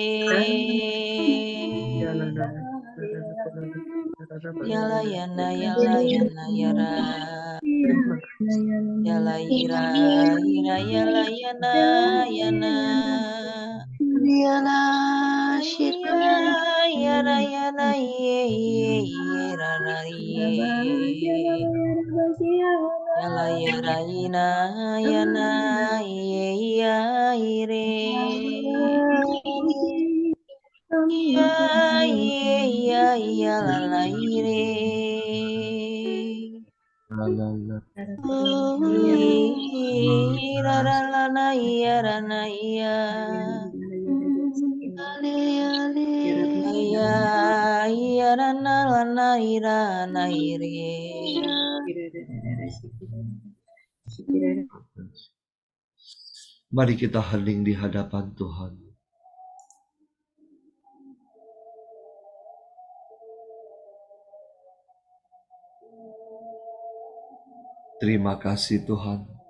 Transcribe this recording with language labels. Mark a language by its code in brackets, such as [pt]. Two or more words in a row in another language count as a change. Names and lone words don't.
[id] yala yana yala yana yara yala ira ira yala yana yana yara yana ye ye rara ye yala yara ina yana ye ya ire ya ye ya ya la la ire rara la na ya rana ya ya ya rana la na ira na ire Mari kita hening di hadapan Tuhan. Terima kasih Tuhan.